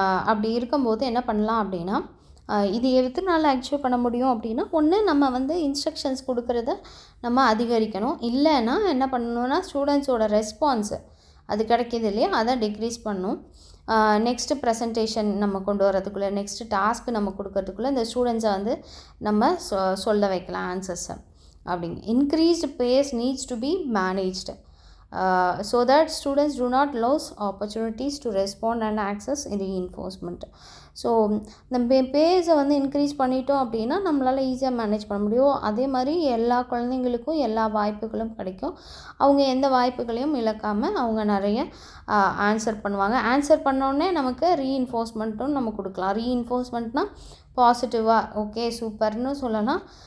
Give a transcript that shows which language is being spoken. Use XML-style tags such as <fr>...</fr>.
<ta>அப்படி இருக்கும்போது என்ன பண்ணலாம் அப்படின்னா, இது எத்தனை நாள் அச்சீவ் பண்ண முடியும் அப்படின்னா, ஒன்று நம்ம வந்து இன்ஸ்ட்ரக்ஷன்ஸ் கொடுக்குறத நம்ம அதிகரிக்கணும். இல்லைன்னா என்ன பண்ணணும்னா, ஸ்டூடெண்ட்ஸோட ரெஸ்பான்ஸு அது கிடைக்கிது இல்லையா, அதை டிக்ரீஸ் பண்ணும். நெக்ஸ்ட்டு ப்ரெசன்டேஷன் நம்ம கொண்டு வரதுக்குள்ளே, நெக்ஸ்ட்டு டாஸ்க்கு நம்ம கொடுக்கறதுக்குள்ளே இந்த ஸ்டூடெண்ட்ஸை வந்து நம்ம சொல்ல வைக்கலாம் ஆன்சர்ஸை அப்படிங்க.</ta> <en>Increased pace needs to be managed so that students do not lose opportunities to respond and access reinforcement.</en> <ta>So இந்த பேஸை வந்து இன்க்ரீஸ் பண்ணிட்டோம் அப்படின்னா நம்மளால் ஈஸியாக மேனேஜ் பண்ண முடியும். அதே மாதிரி எல்லா குழந்தைங்களுக்கும் எல்லா வாய்ப்புகளும் கிடைக்கும். அவங்க எந்த வாய்ப்புகளையும் இழக்காமல் அவங்க நிறைய ஆன்சர் பண்ணுவாங்க. ஆன்சர் பண்ணோடனே நமக்கு ரீஇன்ஃபோர்ஸ்மெண்ட்டும் நம்ம கொடுக்கலாம். ரீஇன்ஃபோர்ஸ்மெண்ட்னால் பாசிட்டிவாக ஓகே சூப்பர்னு சொல்லலாம்.</ta>